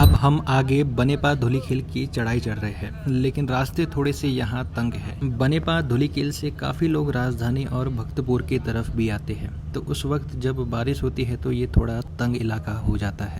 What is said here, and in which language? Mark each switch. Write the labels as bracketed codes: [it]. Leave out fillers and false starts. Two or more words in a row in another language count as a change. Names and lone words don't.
[hi] हम आगे बनेपा धुलीखेल की चढ़ाई चढ़ रहे हैं, लेकिन रास्ते थोड़े से यहाँ तंग है। बनेपा धुलीखेल से काफी लोग राजधानी और भक्तपुर की तरफ भी आते हैं, तो उस वक्त जब बारिश होती है तो ये थोड़ा तंग इलाका हो जाता है।